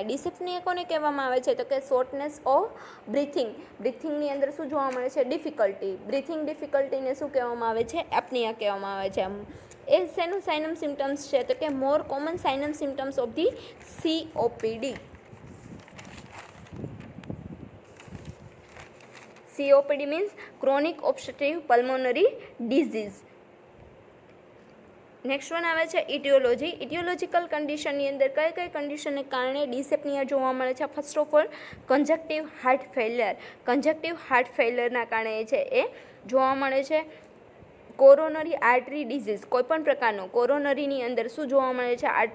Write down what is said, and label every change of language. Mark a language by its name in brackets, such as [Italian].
[Gujarati] ડિસેપ્નિયા કોને કહેવામાં આવે છે? તો કે [English] Shortness of breathing. [Gujarati] બ્રીથિંગની અંદર શું જોવા મળે છે? ડિફિકલ્ટી. બ્રીથિંગ ડિફિકલ્ટીને શું કહેવામાં આવે છે? એપનિયા કહેવામાં આવે છે. એ શેનું સાઇનમ સિમ્ટમ્સ છે? [English] તો કે more common sign and symptoms of the COPD. COPD means chronic obstructive pulmonary disease. Next one [Gujarati] આવે છે ઇટિયોલોજી. ઇટિયોલોજિકલ કન્ડિશનની અંદર કઈ કઈ કન્ડિશનને કારણે ડિસેપ્નિયા જોવા મળે છે? [English] First of all congestive heart failure. [Gujarati] કન્જક્ટિવ heart ફેલિયરના કારણે છે એ જોવા મળે છે. કોરોનરી આર્ટરી ડિઝીઝ, કોઈપણ પ્રકારનો કોરોનરીની અંદર શું જોવા મળે છે?